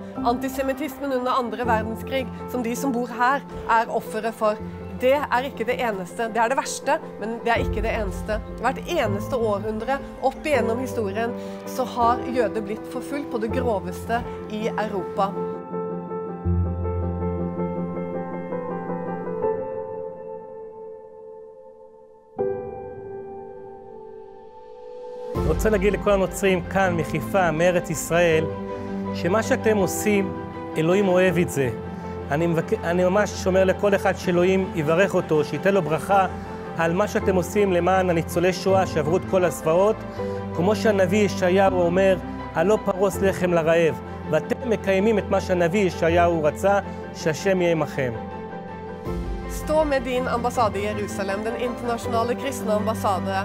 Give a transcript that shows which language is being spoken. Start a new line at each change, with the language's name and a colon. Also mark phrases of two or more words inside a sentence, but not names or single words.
Norwegian: Antisemitismen under andre verdenskrig, som de som bor her, er offere for. Det er ikke det eneste. Det er det verste, men det er ikke det eneste. Hvert eneste århundre opp igjennom historien så har jøder blitt forfulgt på det groveste i Europa.
Hebrew: אני רוצה להגיד לכל הנוצרים כאן מחיפה, מארץ ישראל, שמה שאתם עושים, אלוהים אוהב את זה. אני ממש אומר לכל אחד שאלוהים יברך אותו, שייתן לו ברכה על מה שאתם עושים למען הניצולי שואה שעברו את כל הזוועות, כמו שהנביא ישעיהו אומר, הלא פרוס לחם לרעב, ואתם מקיימים את מה שהנביא ישעיהו רצה, שהשם יהיה עמכם.
Norwegian: Stå med din ambassade i Jerusalem, den internasjonale kristne ambassade.